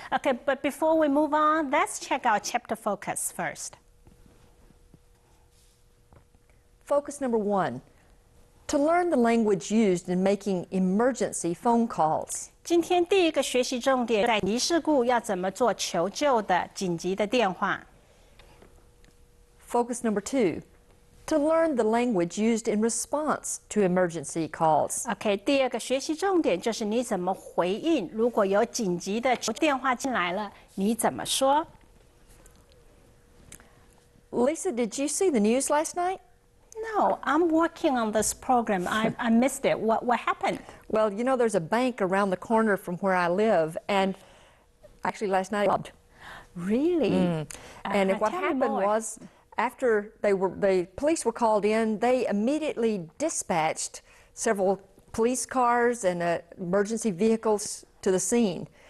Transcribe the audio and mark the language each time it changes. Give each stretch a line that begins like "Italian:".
English: Okay, but before we move on, let's check our chapter focus first. Focus number 1, to learn the language used in making emergency phone calls.
Chinese: 今天第一个学习重点在紧急事故要怎么做求救的紧急的电话。
English: Focus number 2, to learn the language used in response to emergency calls.
Chinese: OK， 第二个学习重点就是你怎么回应，如果有紧急的电话进来了，你怎么说
English: Lisa, did you see the news last night? No, I'm working on this program. I missed it. What happened? Well, you know, there's a bank around the corner from where I live, and actually last night, really? And what happened was, after the police were called in, they immediately dispatched several police cars and emergency vehicles to the scene.